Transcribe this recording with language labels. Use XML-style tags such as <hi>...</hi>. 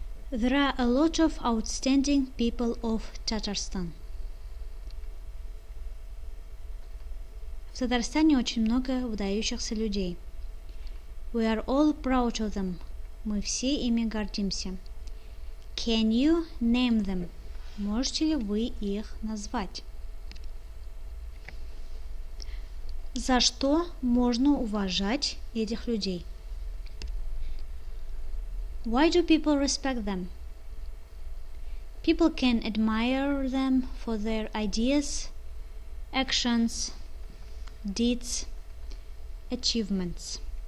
<en>There are a lot of outstanding people of Tatarstan.</en> <ru>В Татарстане очень много выдающихся людей.</ru> <en>We are all proud of them.</en> <ru>Мы все ими гордимся.</ru> <en>Can you name them?</en> <ru>Можете ли вы их назвать? За что можно уважать этих людей?</ru> <en>Why do people respect them? People can admire them for their ideas, actions, deeds, achievements.</en>